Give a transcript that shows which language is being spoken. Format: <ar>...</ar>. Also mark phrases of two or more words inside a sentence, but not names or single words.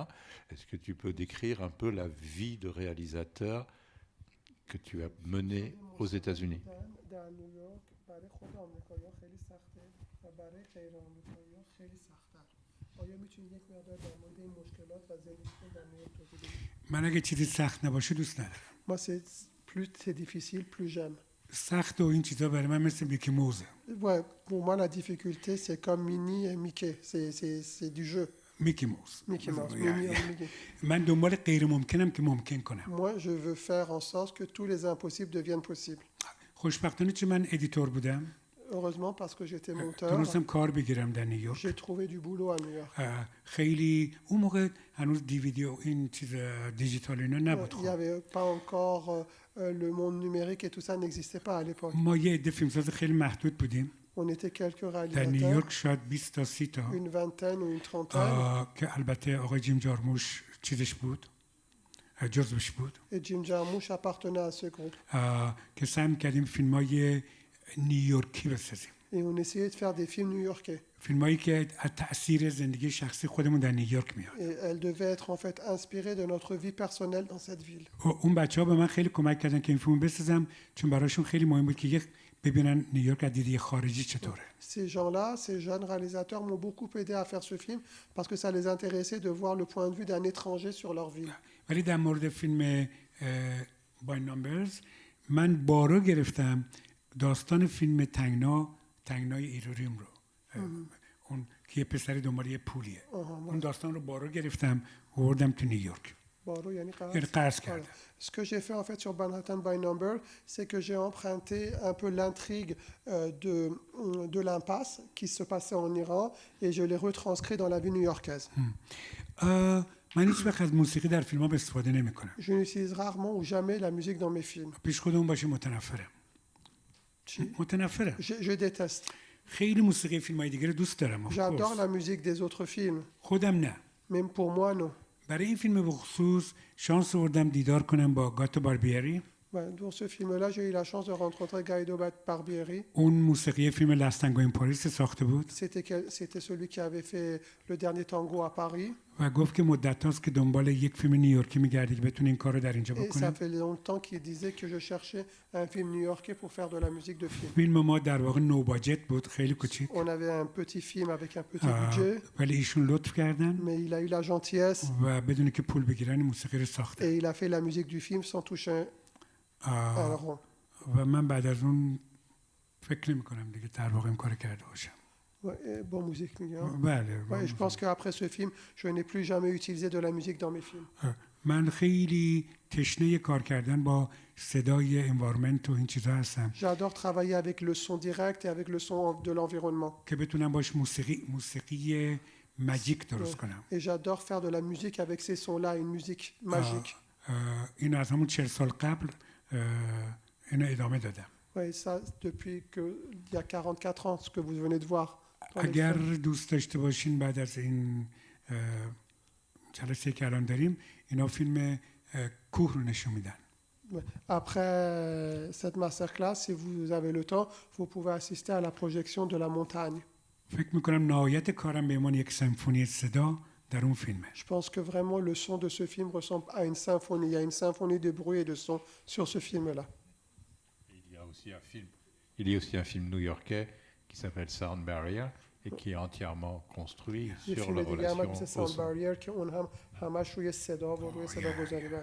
<fr>Est-ce que tu peux décrire un peu la vie de réalisateur que tu as menée aux États-Unis? Moi, plus c'est difficile, plus j'aime.</fr> <fa>سخت و این چیزا برای من مثل میکی موزه.</fa> <fr>Ouais, pour moi, la difficulté, c'est comme Minnie et Mickey. C'est du jeu.</fr> <fa>میکی موز.</fa> <fr>Mickey Mouse, Minnie et Mickey.</fr> <fa>من دنبال غیر ممکنم که ممکن کنم.</fa> <fr>Moi, je veux faire en sorte que tous les impossibles deviennent possibles.</fr> <fa>خوشبختانه چون من ادیتور بودم.</fa> <fr>Heureusement, parce que j'étais monteur,</fr> <fa>تونستم کار بگیرم در نیویورک.</fa> <fr>j'ai trouvé du boulot à New York.</fr> <fa>خیلی اون موقع هنوز دیویدی و این چیز دیجیتال اینا نبود.</fa> <fr>Il n'y avait pas encore le monde numérique et tout ça n'existait pas à l'époque.</fr> <fa>ما یه عده فیلمساز خیلی محدود بودیم.</fa> <fr>On était quelques</fr> <fa>در نیویورک</fa> <fr>réalisateurs,</fr> <fa>شاید 20 تا 30 تا</fa> <fr>une vingtaine ou une trentaine.</fr> <fa>که البته آقای جیم جارموش چیزش بود. جزوش بود.</fa> <fr>Et Jim Jarmusch appartenait à ce groupe.</fr> <fa>که سعی می‌کردیم فیلم‌های نیویورکی بسازیم.</fa> <fr>Et on essayait de faire des films new-yorkais.</fr> <fa>فیلمایی که از تأثیر زندگی شخصی خودمون در نیویورک میاد.</fa> <fr>Et elles devaient être en fait inspirées de notre vie personnelle dans cette ville.</fr> <fa>اون بچه‌ها به من خیلی کمک کردن که این فیلمو بسازم چون براشون خیلی مهم بود که ببینن نیویورک از دید خارجی چطوره.</fa> <fr>Ces gens-là, ces jeunes réalisateurs m'ont beaucoup aidé à faire ce film parce que ça les intéressait de voir le point de vue d'un étranger sur leur ville.</fr> <fa>ولی در مورد فیلم بای نامبرز من بارو گرفتم داستان فیلم تنگنای ایروریم رو اون که یه پسری دنبال یه پولیه اون داستان رو بارو گرفتم آوردم تو نیویورک بارو یعنی قرض کردم.</fa> <fr>Ce que j'ai fait en fait sur Manhattan by Number, c'est que j'ai emprunté un peu l'intrigue de l'impasse qui se passait en Iran et je l'ai retranscrit dans la vie new-yorkaise.</fr> <fa>من هیچ وقت از موسیقی در فیلم‌ها استفاده نمی‌کنم.</fa> <fr>Je n'utilise rarement ou jamais la musique dans mes films.</fr> <fa>پیش خودمون باشه متنفرم. متنفرم.</fa> <fr>Je déteste.</fr> <fa>خیلی موسیقی فیلم‌های دیگه رو دوست دارم.</fa> <fr>J'adore la musique des autres films.</fr> <fa>خودم نه.</fa> <fr>Même pour moi, non.</fr> <fa>برای این فیلم به خصوص شانس آوردم دیدار کنم با گاتو باربیری.</fa> <fr>Dans ce film-là, j'ai eu la chance de rencontrer Guido Barbieri.</fr> <fa>اون موسیقی فیلم لاست تانگو این پاریس ساخته بود.</fa> <fr>C'était celui qui avait fait le dernier tango à Paris.</fr> <fa>و گفت که مدت هاست که دنبال یک فیلم نیویورکی میگرده که بتونه این کار رو در اینجا</fa> <fr>Et ça</fr> <fa>بکنه.</fa> <fr>fait longtemps qu'il disait que je cherchais un film new-yorkais pour faire de la musique de film.</fr> <fa>فیلم ما در واقع</fa> <en>no budget</en> <fa>بود خیلی کوچیک.</fa> <fr>On avait un petit film avec un petit budget,</fr> <fa>ولی ایشون لطف کردن</fa> <fr>mais il a eu la gentillesse</fr> <fa>و بدون که پول بگیرن موسیقی رو ساخته.</fa> <fr>et il a fait la musique du film sans toucher un rond.</fr> <fa>و من بعد از اون فکر نمی کنم دیگه در واقع این کار کرده باشم.</fa> <fr>Ouais, bon musique, Miguel.</fr> <fa>بله.</fa> <fr>Ouais, je pense qu'après ce film, je n'ai plus jamais utilisé de la musique dans mes films.</fr> <fa>من خیلی تشنه کار کردن با صدای انوایرمنت و این چیزا هستم.</fa> <fr>J'adore travailler avec le son direct et avec le son de l'environnement.</fr> <fa>که بتونم باش موسیقی ماجیک درست کنم.</fa> <fr>Et j'adore faire de la musique avec ces sons-là, une musique magique.</fr> <fa>این از همون 40 سال قبل اینو ادامه دادم.</fa> <fr>Oui, ça depuis il y a 44 ans, ce que vous venez de voir.</fr> <fa>اگر دوست داشته باشین بعد از این جلسه که الان داریم اینا فیلم کوه رو نشون میدن.</fa> <fr>Après cette masterclass, si vous avez le temps, vous pouvez assister à la projection de la montagne.</fr> <fa>فکر میکنم نهایت کارم به عنوان یک سمفونی صدا در اون فیلمه.</fa> <fr>Je pense que vraiment le son de ce film ressemble à une symphonie. Il y a une symphonie de bruit et de son sur ce film-là. Il y a aussi un film new-yorkais qui s'appelle Sound Barrier et qui est entièrement construit sur la relation au son.</fr>